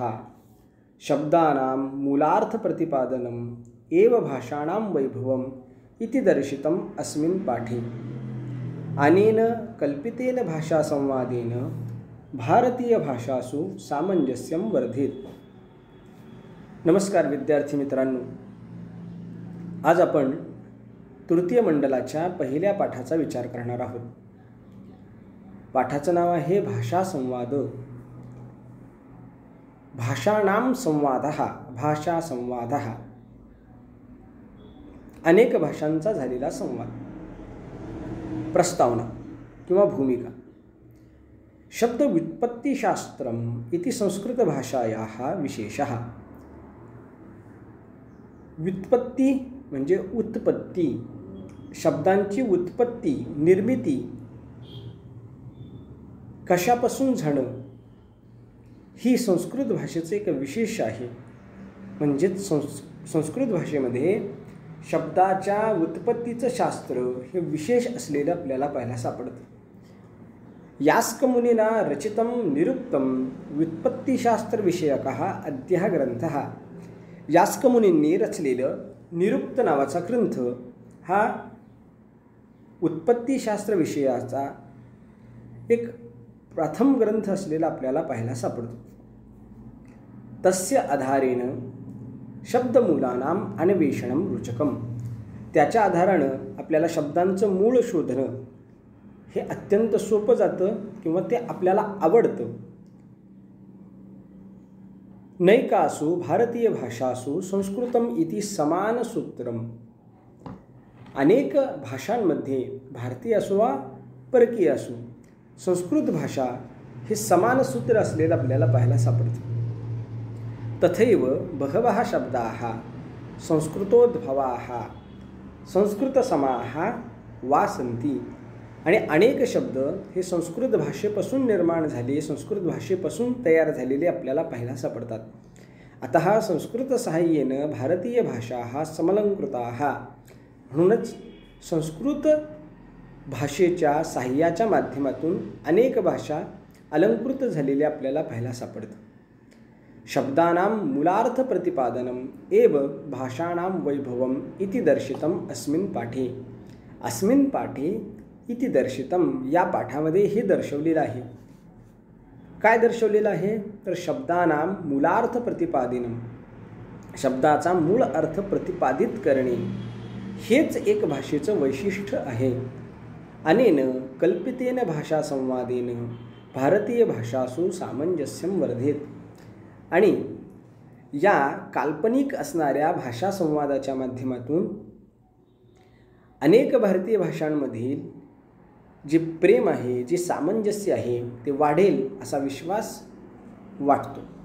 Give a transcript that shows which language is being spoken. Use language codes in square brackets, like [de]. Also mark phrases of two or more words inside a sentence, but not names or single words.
[sa] शब्दानां मूलार्थप्रतिपादनम् एव भाषाणां वैभवम् इति दर्शितम् अस्मिन् पाठे। अनेन कल्पितेन भाषासंवादेन भारतीयभाषासु सामंजस्यं वर्धेत। [mr] नमस्कार विद्यार्थी मित्रांनो, आज आपण तृतीय मंडलाच्या पहिल्या पाठाचा विचार करणार आहोत। पाठाचं नाव आहे भाषासंवाद। [sa] भाषाणां संवादः, भाषासंवादः, [mr] अनेक भाषांचा झालेला संवाद। प्रस्तावना किंवा भूमिका। [sa] शब्दव्युत्पत्तिशास्त्रम् इति संस्कृतभाषायाः विशेषः। [mr] व्युत्पत्ती म्हणजे उत्पत्ती, शब्दांची उत्पत्ती, निर्मिती, कशापासून झालं, ही संस्कृत भाषेचे एक विशेष आहे। म्हणजे संस्कृत भाषेमध्ये शब्दाच्या उत्पत्तीचं शास्त्र हे विशेष असलेलं आपल्याला पाहायला सापडतं। [sa] यास्कमुनिना रचितं निरुक्तं व्युत्पत्तिशास्त्रविषयकः अद्यः ग्रंथः। [mr] यास्कमुनींनी रचलेलं निरुक्त नावाचा ग्रंथ हा उत्पत्तिशास्त्र विषयाचा एक प्रथम ग्रंथ असलेला आपल्याला पाहायला सापडतो। [sa] तस्य आधारेण शब्दमूलानां अन्वेषणं रोचकम्। [mr] त्याच्या आधारानं आपल्याला शब्दांचं मूळ शोधणं हे अत्यंत सोपं जातं किंवा ते आपल्याला आवडतं। [sa] नैकासु भारतीय भाषासु संस्कृतम इति समान सूत्रम। [mr] अनेक भाषांमध्ये, भारतीय असो वा परकीय असो, संस्कृत भाषा हे समान सूत्र असलेलं आपल्याला पाहायला सापडतं। [sa] तथैव बहवः शब्दाः संस्कृतोद्भवाः संस्कृतसमाः वा सन्ति। [mr] आणि अनेक शब्द हे संस्कृत भाषेपासून निर्माण झाले, संस्कृत भाषेपासून तयार झालेले आपल्याला पाहायला सापडतात। [sa] अतः संस्कृत साहाय्येन भारतीय भाषाः समलंकृताः। [mr] म्हणूनच संस्कृत भाषेच्या साहाय्याच्या माध्यमातून अनेक भाषा अलंकृत झालेल्या आपल्याला पाहायला सापडतात। [sa] शब्दानां मूलार्थ प्रतिपादनम् एव भाषाणां वैभवम् इति दर्शितम् अस्मिन् पाठे। अस्मिन् पाठे इति दर्शितम, [mr] या पाठामध्ये हे दर्शवलेलं आहे। काय दर्शवलेलं आहे तर [sa] शब्दानां मूलार्थ प्रतिपादनम, [mr] शब्दाचा मूळ अर्थ प्रतिपादित करणे हेच एक भाषेचं वैशिष्ट्य आहे। [sa] अनेन कल्पितेन भाषासंवादेन भारतीय भाषासु सामंजस्यं वर्धेत। [mr] आणि या काल्पनिक असणाऱ्या भाषासंवादाच्या माध्यमातून अनेक भारतीय भाषांमधील जे प्रेम आहे, जे सामंजस्य आहे, ते वाढेल असा विश्वास वाटतो।